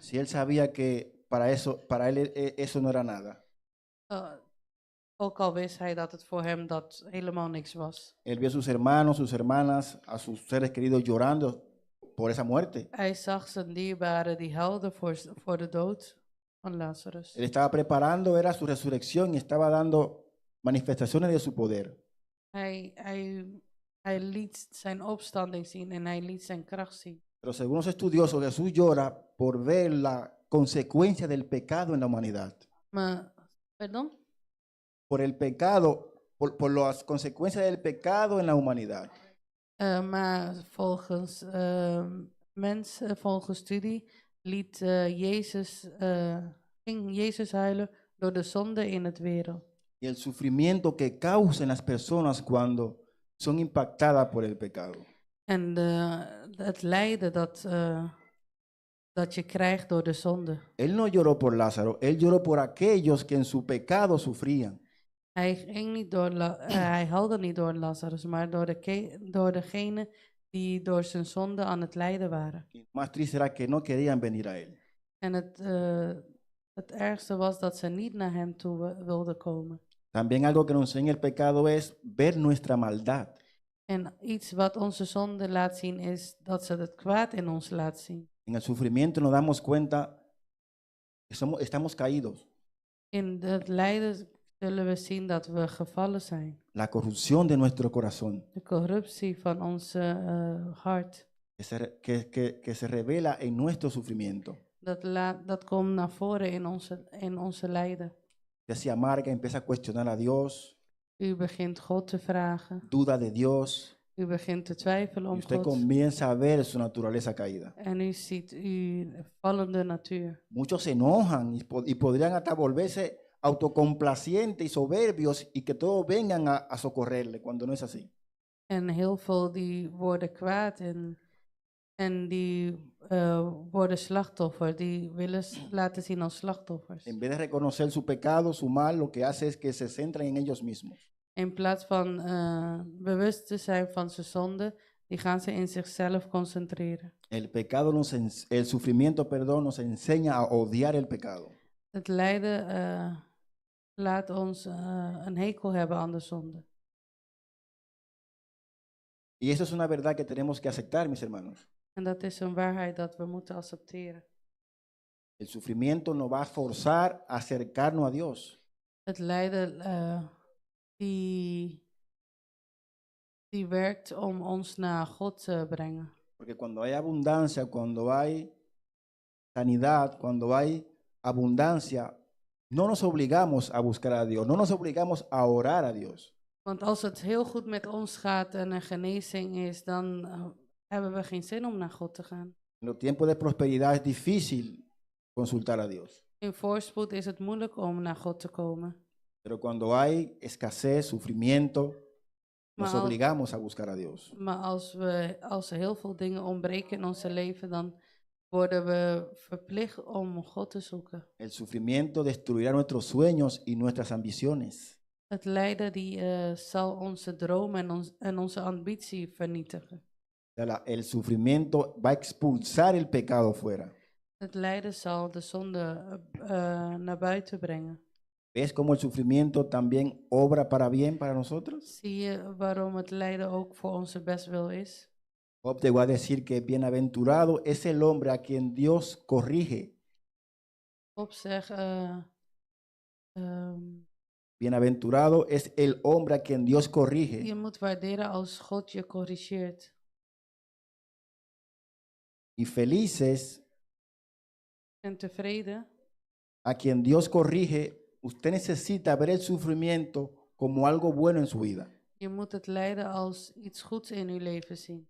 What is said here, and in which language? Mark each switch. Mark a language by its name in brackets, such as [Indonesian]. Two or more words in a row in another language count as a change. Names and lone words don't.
[Spanish] Si él sabía que para él eso no era nada. [Dutch] Ook al wist hij dat het voor hem dat helemaal niks was. [Spanish] Él vio a sus hermanos, sus hermanas, a sus seres queridos llorando por esa muerte. [Dutch] Hij zag zijn dierbaren die huilden voor de dood van Lazarus. [Spanish] Él estaba preparando, era su resurrección y estaba dando manifestaciones de su poder. [Dutch] Hij liet zijn opstanding zien en hij liet zijn kracht zien. [Spanish] Pero según los estudiosos, Jesús llora por ver la consecuencia del pecado en la humanidad. [Dutch] Maar, pardon? [Spanish] Por el pecado, por las consecuencias del pecado en la humanidad. [Dutch] Maar volgens volgens studie ging Jezus huilen door de zonde in het wereld. [Spanish] Y el sufrimiento que causan las personas cuando son impactadas por el pecado. [Dutch] En het lijden dat je krijgt door de zonde. [Spanish] Él no lloró por Lázaro, él lloró por aquellos que en su pecado sufrían. [Dutch] Hij huilde niet door Lazarus, maar door degene die door zijn zonde aan het lijden waren. [Spanish] Y más triste era que no querían venir a él. [Dutch] En het ergste was dat ze niet naar hem toe wilden komen. [Spanish] También algo que nos enseña el pecado es ver nuestra maldad. [Dutch] En iets wat onze zonde laat zien is dat ze het kwaad in ons laat zien. [Spanish] En el sufrimiento nos damos cuenta que estamos caídos. [Dutch] In het lijden zullen we zien dat we gevallen zijn. [Spanish] La corrupción de nuestro corazón [Dutch] De corruptie van onze hart. [Spanish] que se revela en nuestro sufrimiento. [Dutch] Dat komt naar voren in onze lijden. [Spanish] Usted se amarga, empieza a cuestionar a Dios, [Dutch] U begint God te vragen. [Spanish] duda de Dios, [Dutch] U begint te twijfelen [Spanish] y [Dutch] om [Spanish] usted [Dutch] God. [Spanish] comienza a ver su naturaleza caída. [Dutch] En u ziet uw vallende natuur. [Spanish] Muchos se enojan y podrían hasta volverse autocomplacientes y soberbios y que todos vengan a socorrerle cuando no es así. [Dutch] En heel veel die worden kwaad en die worden slachtoffer. Die willen laten zien als slachtoffers. [Spanish] En vez de reconocer su pecado, su mal, lo que hace es que se centran en ellos mismos. [Dutch] In plaats van bewust te zijn van zijn zonde, die gaan ze in zichzelf concentreren. [Spanish] El sufrimiento, perdón, nos enseña a odiar el pecado. [Dutch] Het lijden laat ons een hekel hebben aan de zonde. [Spanish] Y eso es una verdad que tenemos que aceptar, mis hermanos. [Dutch] En dat is een waarheid dat we moeten accepteren. [Spanish] El sufrimiento nos va a forzar a acercarnos a Dios. [Dutch] Het lijden die werkt om ons naar God te brengen. [Spanish] Porque cuando hay abundancia, cuando hay sanidad, cuando hay abundancia, no nos obligamos a buscar a Dios, no nos obligamos a orar a Dios. [Dutch] Want als het heel goed met ons gaat en er genezing is, dan hebben we geen zin om naar God te gaan. [Spanish] En los tiempos de prosperidad es difícil consultar a Dios. [Dutch] In voorspoed is het moeilijk om naar God te komen. [Spanish] Pero cuando hay escasez, sufrimiento, nos [Dutch] Maar al- [Spanish] obligamos a buscar a Dios. [Dutch] Maar als er heel veel dingen ontbreken in ons leven, dan worden we verplicht om God te zoeken. [Spanish] El sufrimiento destruirá nuestros sueños y nuestras ambiciones. [Dutch] Het lijden die zal onze dromen en onze ambitie vernietigen. [Spanish] El sufrimiento va a expulsar el pecado fuera. [Dutch] Het lijden zal de zonde naar buiten brengen. [Spanish] ¿Ves cómo el sufrimiento también obra para bien para nosotros? [Dutch] Zie je waarom het lijden ook voor onze bestwil is? [Spanish] Job llegó a decir que bienaventurado es el hombre a quien Dios corrige. [Dutch] Job zegt, [Spanish] Bienaventurado es el hombre a quien Dios corrige. [Dutch] je moet waarderen als God je corrigeert. [Spanish] Y felices [Dutch] En tevreden, [Spanish] a quien Dios corrige, usted necesita ver el sufrimiento como algo bueno en su vida. [Dutch] je moet het lijden als iets goeds in uw leven zien.